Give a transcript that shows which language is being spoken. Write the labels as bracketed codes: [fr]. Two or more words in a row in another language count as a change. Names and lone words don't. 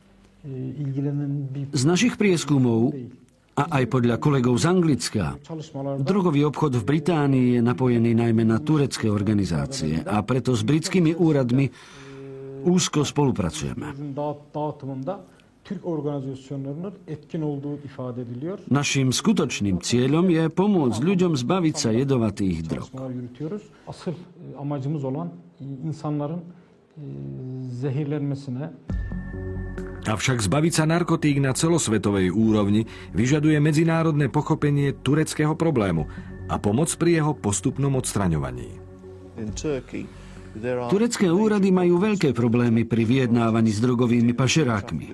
[sk] Z našich prieskumov a aj podľa kolegov z Anglicka, drogový obchod v Británii je napojený najmä na turecké organizácie a preto s britskými úradmi úzko spolupracujeme. [tr] Türk organizasyonlarının etkin olduğu ifade ediliyor. [sk] Naším skutočným cieľom je pomôcť ľuďom zbaviť sa jedovatých drog. [tr] Asıl amacımız olan insanların zehirlenmesine. [sk] Avšak zbaviť sa narkotík na celosvetovej úrovni vyžaduje medzinárodné pochopenie tureckého problému a pomoc pri jeho postupnom odstraňovaní. Turecké úrady majú veľké problémy pri vyjednávaní s drogovými pašerákmi.